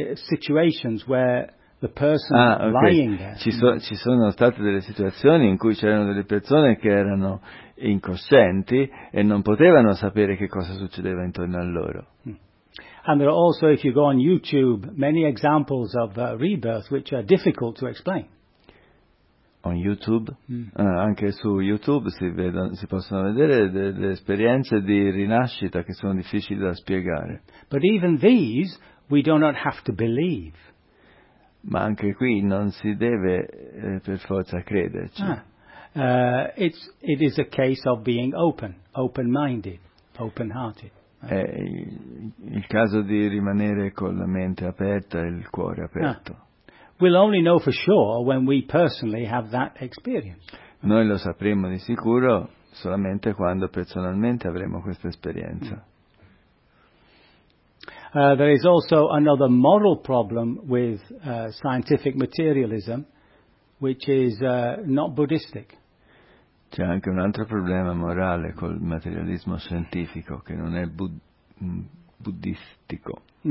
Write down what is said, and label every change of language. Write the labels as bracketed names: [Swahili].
[English] Situations where the person lying there. [Italian] Ci sono state delle situazioni in cui c'erano delle persone che erano incoscienti e non potevano sapere che cosa succedeva intorno a loro. [English] And there are also, if you go on YouTube, many examples of rebirth which are difficult to explain. On YouTube? [Italian] Anche su YouTube si possono vedere delle esperienze di rinascita che sono difficili da spiegare. [English] But even these we do not have to believe. [Italian] Ma anche qui non si deve per forza crederci. [English] It is a case of being open-minded, open-hearted. [Italian] È il caso di rimanere con la mente aperta e il cuore aperto. [English] We'll only know for sure when we personally have that experience. [Italian] Noi lo sapremo di sicuro solamente quando personalmente avremo questa esperienza. [English] There is also another moral problem with scientific materialism. which is not Buddhistic. [Italian] C'è anche un altro problema morale col materialismo scientifico che non è buddhistico.